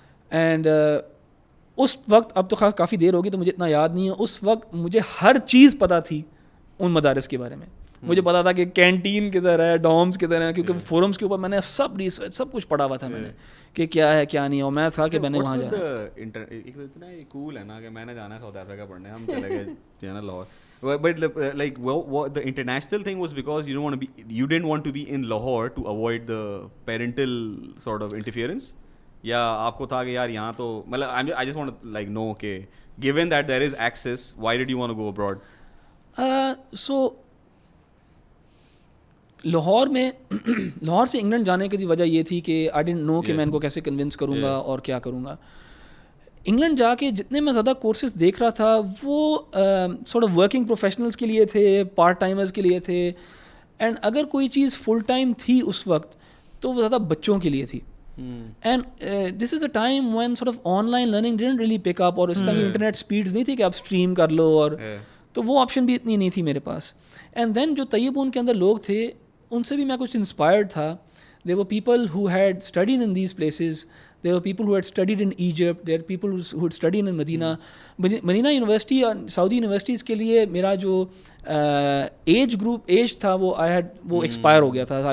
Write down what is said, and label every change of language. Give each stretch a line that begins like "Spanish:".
Urdu: And اس وقت, اب تو کافی دیر ہوگی تو مجھے اتنا یاد نہیں ہے, اس وقت مجھے ہر چیز پتہ تھی ان مدارس کے بارے میں. مجھے پتا تھا کہ کینٹین کدھر ہے, ڈومس کدھر ہیں, کیونکہ فورمس کے اوپر میں نے سب ریسرچ سب کچھ پڑھا ہوا تھا میں نے کہ کیا ہے کیا نہیں ہے, اور میں تھا کہ میں نے وہاں جانا. اتنا کول ہے نا کہ میں نے جانا ہے ساؤتھ افریقہ پڑھنے, ہم چلے گئے Lahore.
English: But like what the international thing was because you didn't want to be in Lahore to avoid the parental sort of interference.
Urdu: یا آپ کو تھا کہ یار یہاں تو مطلب
English: I just want to like know
Urdu: کہ
English: given that there is access, why did you want to go abroad?
Urdu: So Lahore میں لاہور سے انگلینڈ جانے کی وجہ یہ تھی کہ
English: I didn't know
Urdu: کہ میں ان کو کیسے کنونس کروں گا اور کیا کروں گا. انگلینڈ جا کے جتنے میں زیادہ کورسز دیکھ رہا تھا وہ سارٹ آف ورکنگ پروفیشنلز کے لیے تھے, پارٹ ٹائمرز کے لیے تھے, اینڈ اگر کوئی چیز فل ٹائم تھی اس وقت تو وہ زیادہ بچوں کے لیے تھی.
English: and this is a time when sort of online learning didn't really pick up,
Urdu: اور اس طرح کی انٹرنیٹ اسپیڈز نہیں تھی کہ آپ اسٹریم کر لو, اور تو وہ آپشن بھی اتنی نہیں تھی میرے پاس. اینڈ دین جو طیبون کے اندر لوگ تھے ان سے بھی میں کچھ انسپائرڈ تھا.
English: There were people who had studied in these places. There were people who had studied in Egypt. There were people who had studied in Medina.
Urdu: Medina University اور Saudi universities کے لیے میرا جو ایج گروپ ایج تھا وہ وہ expire ہو گیا تھا.